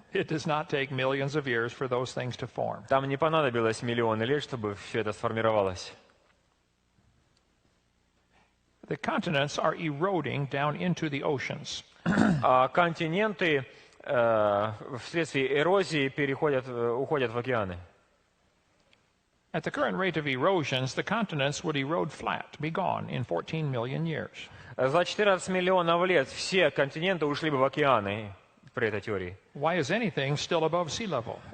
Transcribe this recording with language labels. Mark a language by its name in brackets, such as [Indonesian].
[English] It does not take millions of years for those things to form. [Russian] Там не понадобилось миллионы лет, чтобы все это сформировалось. [English] The continents are eroding down into the oceans. [Russian] Континенты вследствие эрозии уходят в океаны. [English] At the current rate of erosions, the continents would erode flat, be gone in 14 million years. [Russian] За 14 миллионов лет все континенты ушли бы в океаны при этой теории. [English] Why is anything still above sea level?